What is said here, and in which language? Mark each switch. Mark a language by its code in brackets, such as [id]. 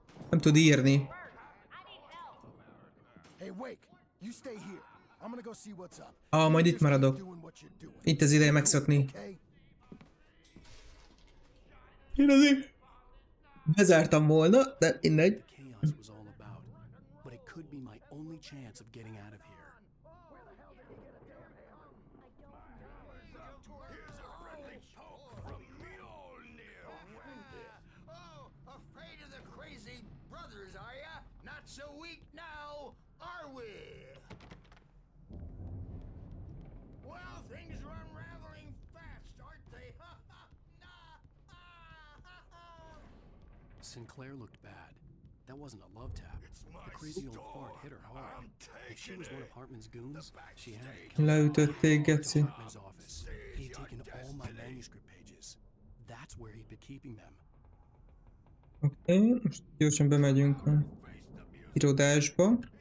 [hu] Nem tud írni. [en] Hey, Wake, you stay here. I'm gonna go see what's up. [hu] Majd itt [en] Just keep [hu] maradok. [en] doing what you're doing. [hu] Itt az ideje megszokni. [en] Okay? [hu] Én azért bezártam volna, de mindegy. [en] Chaos was all about, but it could be my only chance of getting out of here. Oh, afraid of the crazy brothers, are ya? Not so weak now, are we? Well, things are unraveling fast, aren't they? Sinclair looked bad. That wasn't a love tap. The crazy old fart hit her hard. If she was one of Hartman's goons, she had it. [hu] Leütötték, geci. [en] Hartman's office. He had taken all my manuscript pages. That's where he'd been keeping them. [hu] Oké, most gyorsan bemegyünk a irodásba.